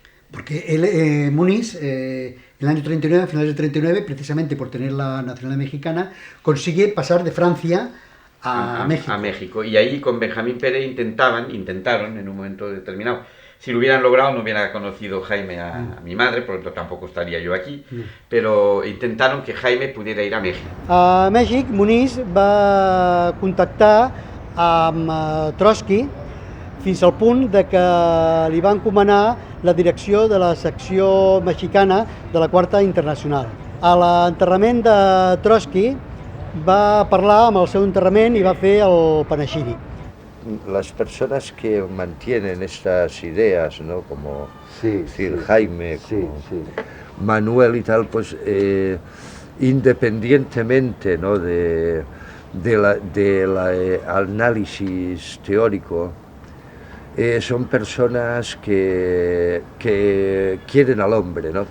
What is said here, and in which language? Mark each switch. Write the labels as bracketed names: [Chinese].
[Spanish] Porque él, Muniz, en el año 39, a finales del 39, precisamente por tener la nacionalidad mexicana, consigue pasar de Francia a México. A México. Y ahí con Benjamín Pérez intentaron en un momento determinado. Si lo hubieran logrado, no hubiera conocido Jaime a mi madre, por lo tanto tampoco estaría yo aquí, pero intentaron que Jaime pudiera ir a México. [Catalan] A Mèxic, Muniz va contactar amb Trotsky fins al punt de que li va encomanar la direcció de la secció mexicana de la Quarta Internacional. A l'enterrament de Trotsky va parlar amb el seu enterrament i va fer el panegíric. [Spanish] Las personas que mantienen estas ideas, ¿no? Como decir, Jaime, como Manuel y tal, pues independientemente, ¿no? del análisis teórico, son personas que quieren al hombre, ¿no?